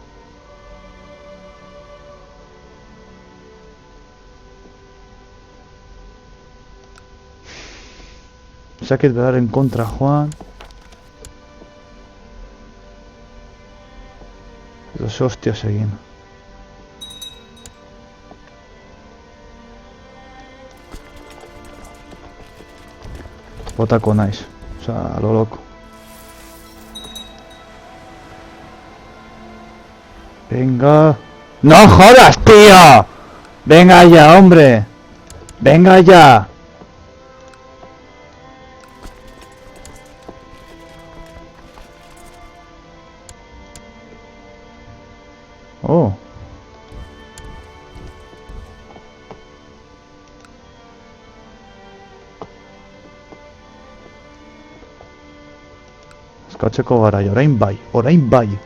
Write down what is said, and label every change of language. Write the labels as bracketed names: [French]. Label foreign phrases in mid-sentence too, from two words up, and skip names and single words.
[Basque] Zakit beraren kontra joan. Edo ze hostias egin. Botako naiz. Osa, [Spanish] lo loko. Venga. ¡No jodas, tío! Venga ya, hombre. Venga ya. Oh. [Basque] Eskatzeko garai, orain bai, orain bai.